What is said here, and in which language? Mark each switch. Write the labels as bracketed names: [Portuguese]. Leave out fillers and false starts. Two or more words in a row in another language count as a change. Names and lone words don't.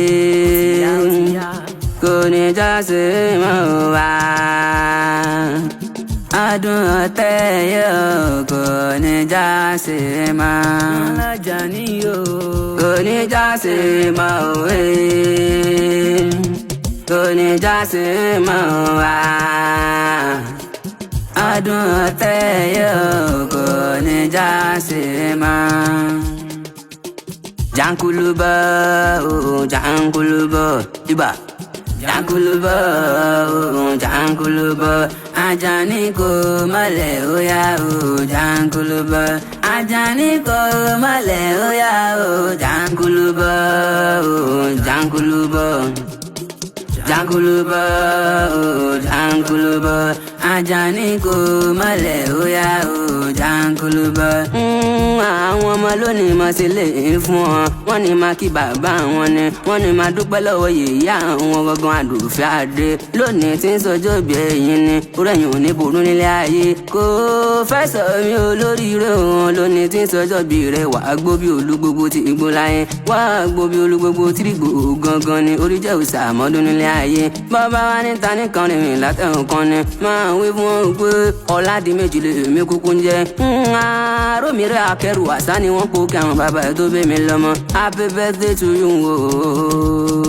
[Yoruba] kò ní já sí máa wá adùn ọ̀tẹ̀ yóò kò ní já sí máa kò ní já sí máa òwe kò ní já sí máa wá adùn ọ̀tẹ̀ yóò kò ní já sí máa. Jankuluba, oh Jankuluba, iba. Jankuluba, oh Jankuluba, Ajani ko male oya oh Jankuluba, Ajani ko male oya oh Jankuluba, oh Jankuluba, Jankuluba, oh Jankuluba, Ajani ko male oya oh Jankuluba. Àwọn ọmọ lónìí máa ṣe lè fún wọn wọ́n ní máa kí bàbá wọn ni wọ́n ní máa dúpẹ́ lọ́wọ́ yèyá àwọn gangan àdùfẹ́ àdé lónìí tí ń sọjọ́ bí ẹ̀yìn ni orẹ́yìn ò ní ború nílé ayé kò fẹ́ sọ mí olóríire wọn lónìí tí ń sọjọ́ bí rẹ̀ wàá gbó bí olú gbogbo tí igbó láyé wàá gbó bí olú gbogbo tí ìgbò gangan ni orí jẹ́ òòṣà àmọ́dún nílé ayé bàbá wa níta nìkan rìn látẹ̀hún kan ni máa wí fún wọn pé ọ̀làdì méjì lè mí kúkú ń jẹ́ àròmírẹ́ akẹ́rù àṣà ni wọ́n kó kí àwọn bàbá ẹ̀ tó bẹ́ mi lọ́mọ [English] happy birthday to you.